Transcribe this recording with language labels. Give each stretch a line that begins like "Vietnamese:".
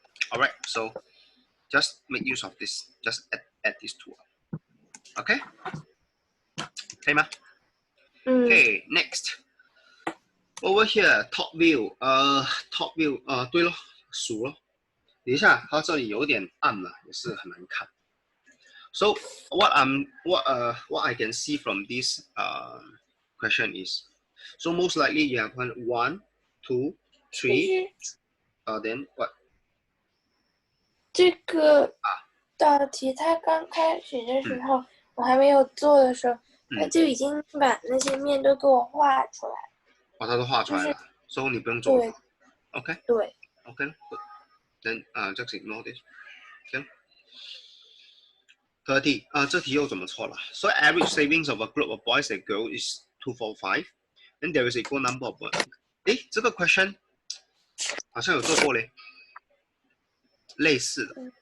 English: All right. So just make use of this. Just add these two up. OK。
Chinese: 可以吗？
English: Okay. Next. Over here, top view. Top view.
Chinese: 对咯，数咯。等一下，它这里有点暗了，也是很难看。
English: So what I can see from this question is, so most likely you have 1, 2, 3. Then what?
Chinese: 这个道题它刚开始的时候，我还没有做的时候，它就已经把那些面都给我画出来。它都画出来了，所以你不用做。对。
English: OK。
Chinese: 对。
English: OK。 Then just ignore this. Okay. 30.
Chinese: 这题又怎么错了
English: ？So average savings of a group of boys and girls is 245. Then there is equal number of boys.
Chinese: 诶，这个 question 好像有做过嘞，类似的。